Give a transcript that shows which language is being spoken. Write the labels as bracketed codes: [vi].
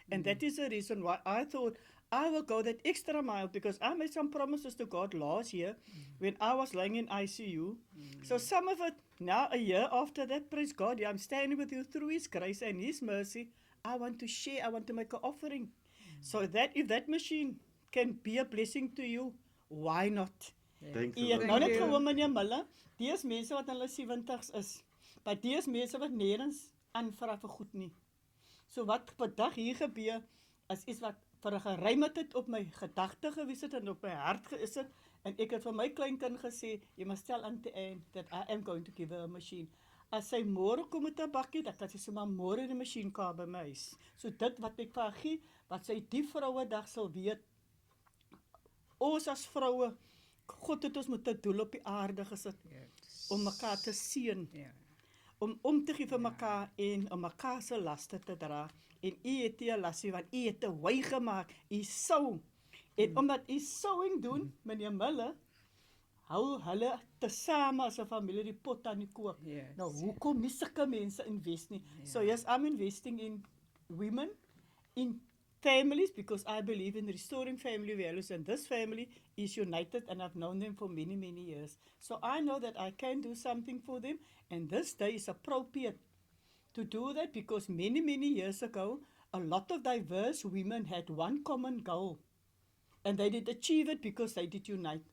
[en] And that is the reason why I thought I will go that extra mile because I made some promises to God last year when I was lying in ICU. So some of it, now a year after that, praise God, I'm standing with you through His grace and His mercy. I want to share, I want to make an offering. So that if that machine can be a blessing to you, why not? Thanks a [af] Jy het [en] lot. [af] nou net gehoor meneer Miller, dis mense wat in hulle 70's is. Maar dis mense wat nêrens aanvra vir goed nie. So wat vandag hier gebeur is iets wat vir 'n geruime tyd op my gedagte gewees het en op my hart geïs het en ek het vir my kleinkind gesê, jy [en] must tell Auntie Anne that I am going to give her a machine. [af] As sy môre kom met 'n bakkie, dan kan sy sommer môre die masjien kaap by my huis. So dit wat ek vir haar gee, wat sy die Vrouedag sal weet, ons as vroue, God het ons met 'n doel op die aarde gesit, om mekaar te seën, om te gee vir mekaar en om mekaar se laste te dra. En u het nie 'n lasie, want u het 'n wy gemaak, u sou. En omdat u sowing doen, meneer Miller, hou hulle tesame as 'n familie die pot aan die kook. [en] Yes. [af] Nou, hoekom nie sulke mense invest nie? [en] So yes, I'm investing in women, in families, because I believe in restoring family values, and this family is united, and I've known them for many, many years. So I know that I can do something for them, and this day is appropriate to do that, because many, many years ago, a lot of diverse women had one common goal, and they did achieve it because they did unite.